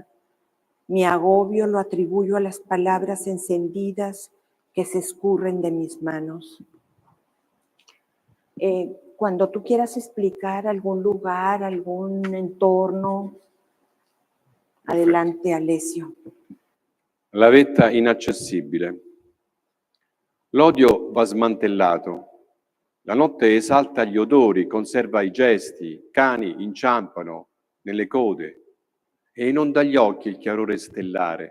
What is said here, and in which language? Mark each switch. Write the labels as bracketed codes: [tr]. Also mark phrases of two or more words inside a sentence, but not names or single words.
[es] Mi agobio lo atribuyo a las palabras encendidas que se escurren de mis manos. Cuando tú quieras explicar algún lugar, algún entorno, adelante, Alessio. [it] La vetta inaccessibile. L'odio va smantellato. La notte esalta gli odori, conserva i gesti, cani inciampano nelle code e inonda gli occhi il chiarore stellare.